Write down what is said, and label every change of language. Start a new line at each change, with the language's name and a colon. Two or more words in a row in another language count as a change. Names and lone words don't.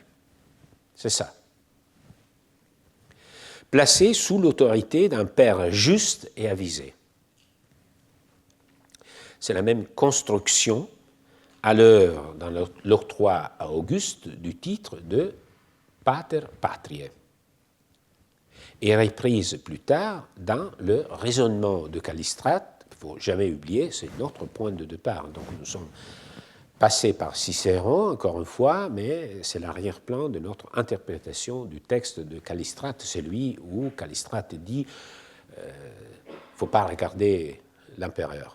French: C'est ça. Placée sous l'autorité d'un père juste et avisé. C'est la même construction à l'œuvre dans l'octroi à Auguste du titre de
Latin: pater patriae,
French: et reprise plus tard dans le raisonnement de Callistrate. Il ne faut jamais oublier, c'est notre point de départ. Donc nous sommes passés par Cicéron, encore une fois, mais c'est l'arrière-plan de notre interprétation du texte de Callistrate, celui où Callistrate dit il ne faut pas regarder l'empereur.